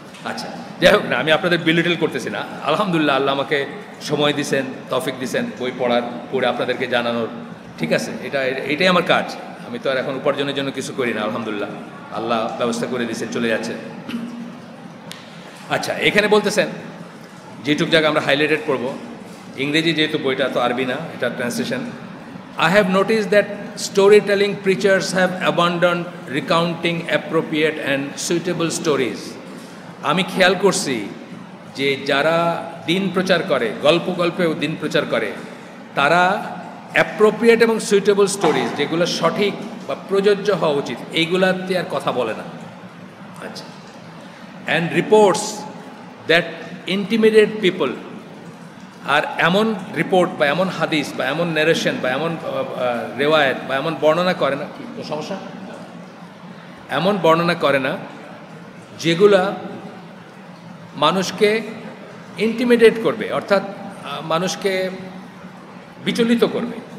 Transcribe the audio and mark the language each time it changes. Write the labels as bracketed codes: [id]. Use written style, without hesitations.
[bn] আচ্ছা, যাই হোক না, আমি আপনাদের বিলিটেল করতেছি না। আলহামদুলিল্লাহ, আল্লাহ আমাকে সময় দিয়েছেন, তৌফিক দিয়েছেন বই পড়ে আপনাদেরকে জানানোর। ঠিক আছে, এটাই আমার কাজ। আমি তো আর এখন উপার্জনের জন্য কিছু করি না, আলহামদুলিল্লাহ আল্লাহ ব্যবস্থা করে দিয়েছেন, চলে যাচ্ছে। আচ্ছা, এখানে বলতেছেন যেটুক জায়গা আমরা হাইলাইটেড করবো, ইংরেজি যেহেতু বইটা তো আরবি না, এটা translation, [en] I have noticed that storytelling preachers have abandoned recounting appropriate and suitable stories. [bn] আমি খেয়াল করছি যে যারা দিন প্রচার করে, গল্প গল্পেও দিন প্রচার করে, তারা অ্যাপ্রোপ্রিয়েট এবং সুইটেবল স্টোরিজ, যেগুলো সঠিক বা প্রযোজ্য হওয়া উচিত, এইগুলাতে আর কথা বলে না। আচ্ছা, [en] and reports that intimidate people, [bn] আর এমন রিপোর্ট বা এমন হাদিস বা এমন ন্যারেশন বা এমন রেওয়ায়ত বা এমন বর্ণনা করে না, সমস্যা, এমন বর্ণনা করে না যেগুলা মানুষকে ইন্টিমিডেট করবে, অর্থাৎ মানুষকে বিচলিত করবে।